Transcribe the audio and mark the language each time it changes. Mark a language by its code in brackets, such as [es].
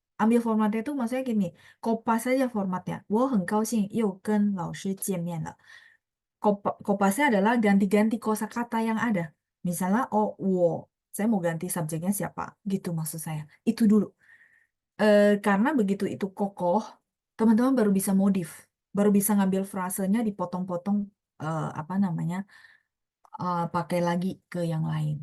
[id] Ambil formatnya itu maksudnya gini, kopas saja formatnya. [zh] 我很高兴又跟老师见面了. [id] Kopasnya adalah ganti-ganti kosakata yang ada. Misalnya, oh, saya mau ganti subjeknya siapa, gitu maksud saya. Itu dulu. Karena begitu itu kokoh, teman-teman baru bisa modif, baru bisa ngambil frasenya dipotong-potong, apa namanya, pakai lagi ke yang lain.